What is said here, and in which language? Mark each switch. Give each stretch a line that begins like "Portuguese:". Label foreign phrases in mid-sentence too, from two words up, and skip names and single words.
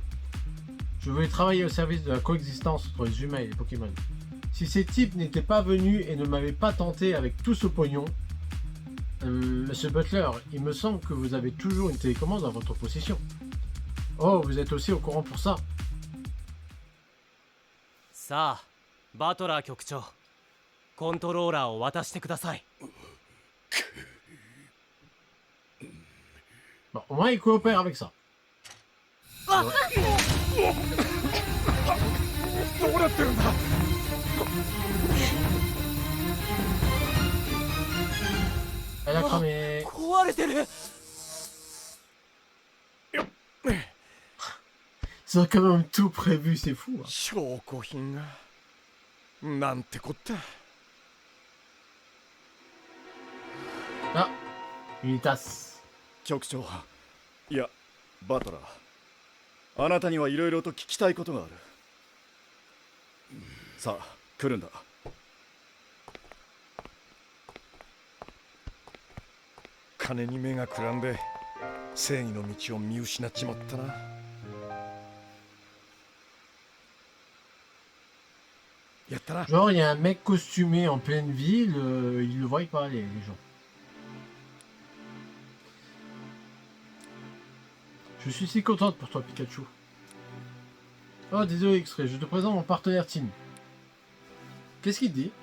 French: Je voulais travailler au service de la coexistence entre les humains et les Pokémon. Si ces types n'étaient pas venus et ne m'avaient pas tenté avec tout ce pognon... Monsieur Butler, il me semble que vous avez toujours une télécommande dans votre possession. Oh, vous êtes aussi au courant pour ça.
Japanese: さあ、バトラー局長、コントローラーを渡してください。
French: Bon, au moins, il coopère avec ça.
Japanese: どうなってるんだ。
French: Elle a cramé.
Japanese: 壊れてる。
French: Ils ont quand même tout prévu, c'est fou. Hein.
Japanese: 証拠品がなんてこった。 Ah, Unitas. 局長、いや、バトラー。あなたにはいろいろと聞きたいことがある。さあ、来るんだ。金に目がくらんで正義の道を見失っちまったな。やったな。
French: Genre, il y a un mec costumé en pleine ville, ils le voient pas, les gens. Je suis si contente pour toi, Pikachu. Oh, désolé, X-Ray, je te présente mon partenaire Tim. Qu'est-ce qu'il te dit?